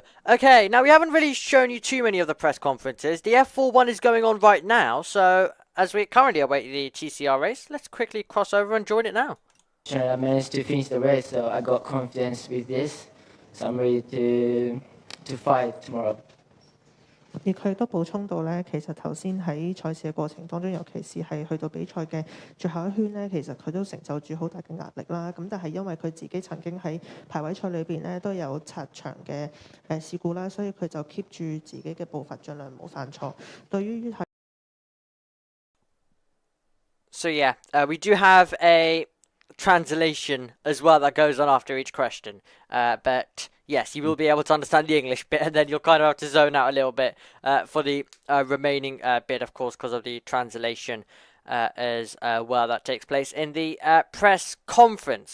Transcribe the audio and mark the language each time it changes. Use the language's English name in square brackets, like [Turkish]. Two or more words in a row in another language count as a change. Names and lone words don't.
[English] Okay, now we haven't really shown you too many of the press conferences. The F4 one is going on right now, so as we currently await the TCR race, let's quickly cross over and join it now. I managed to finish the race, so I got confidence with this. So I'm ready to fight tomorrow. [Cantonese] 而佢都補充到咧，其實頭先喺賽事嘅過程當中，尤其是係去到比賽嘅最後一圈咧，其實佢都承受住好大嘅壓力啦。咁但係因為佢自己曾經喺排位賽裏邊咧都有擦場嘅事故啦，所以佢就 keep 住自己嘅步伐，盡量唔好犯錯。對於 [English] So yeah, we do have a translation as well that goes on after each question. But yes, you will be able to understand the English bit, and then you'll kind of have to zone out a little bit for the remaining bit, of course, because of the translation as well that takes place in the press conference.